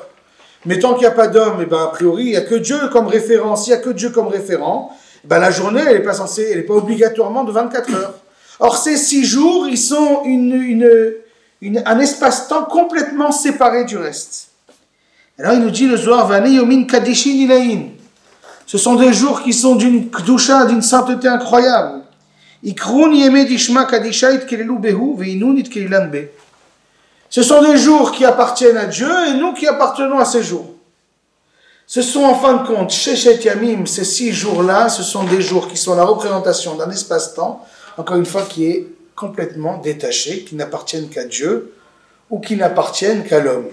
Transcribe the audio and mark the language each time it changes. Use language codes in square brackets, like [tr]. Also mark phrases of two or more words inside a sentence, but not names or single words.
[fr] Mais tant qu'il n'y a pas d'homme, a priori, il n'y a que Dieu comme référent. S'il n'y a que Dieu comme référent, la journée, elle n'est pas obligatoirement de 24 heures. Or, ces 6 jours, ils sont un espace-temps complètement séparé du reste. Alors, il nous dit le Zohar, [arc] ואינון יומין קדישין עלאין. [fr] Ce sont des jours qui sont d'une kdusha, d'une sainteté incroyable. [arc] ואקרון יומי דשמא קדישא איתכלילו בהו ואינון איתכלילן ביה. [fr] Ce sont des jours qui appartiennent à Dieu et nous qui appartenons à ces jours. Ce sont en fin de compte, [he] ששת ימים, [fr] ces 6 jours-là, ce sont des jours qui sont la représentation d'un espace-temps, encore une fois, qui est complètement détaché, qui n'appartiennent qu'à Dieu ou qui n'appartiennent qu'à l'homme.